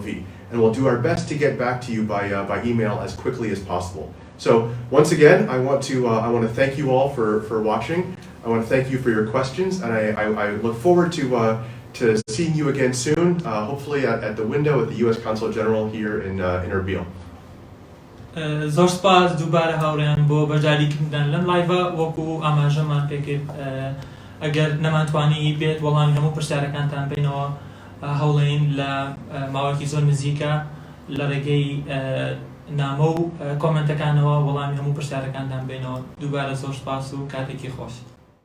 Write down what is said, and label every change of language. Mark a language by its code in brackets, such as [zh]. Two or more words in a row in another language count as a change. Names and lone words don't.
[en] And we'll do our best to get back to you by email as quickly as possible. So once again, I want to thank you all for watching. I want to thank you for your questions, and I look forward to seeing you again soon, hopefully at the window at the U.S. Consulate General here in Erbil. [ckb] زۆر سپاس دووبارە هاوڕێیان بۆ بەرجاریکردن لەم لایڤە وەکو ئاماژەمان پێکرد ئەگەر نەمانتوانی بێت وەڵامی هەموو پرسیارەکانتان بینەوە هەوڵێن لە ماوەیەکی زۆر نزیکە لە ڕێگەی نامە و کۆمنتەکانەوە وەڵامی هەموو پرسیارەکانتان بینەوە دووبارە زۆر سپاس و کاتێکی خۆش.